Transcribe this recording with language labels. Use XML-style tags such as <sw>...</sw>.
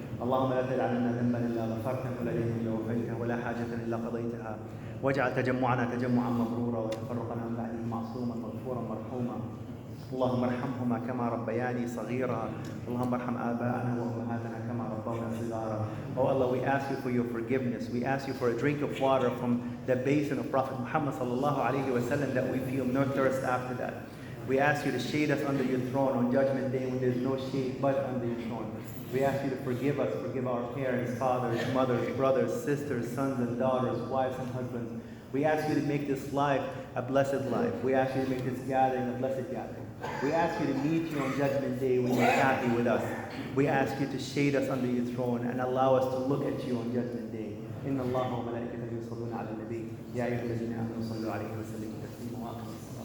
<ar>اللهم لا تدع لنا ذنبا إلا غفرته ولا دينا إلا وفيته ولا حاجة إلا قضيتها واجعل تجمعنا تجمعا مبرورا وتفرقنا من بعده معصوما مغفورا مرحوما. اللهم ارحمهما كما ربياني صغيرا. اللهم ارحم آباءنا وأمهاتنا كما ربونا صغارا.</ar> <en>Oh Allah, we ask you for your forgiveness. We ask you for a drink of water from the basin of Prophet Muhammad sallallahu alaihi wasallam that we feel no thirst after that. We ask you to shade us under your throne on Judgment Day when there's no shade but under your throne. We ask you to forgive us, forgive our parents, fathers, mothers, brothers, sisters, sons and daughters, wives and husbands. We ask you to make this life a blessed life. We ask you to make this gathering a blessed gathering. We ask you to meet you on Judgment Day when you're happy with us. We ask you to shade us under your throne and allow us to look at you on Judgment Day.</en> <ar>إن الله وملائكته يصلون على النبي يا أيها الذين آمنوا صلوا عليه وسلموا تسليما.</ar>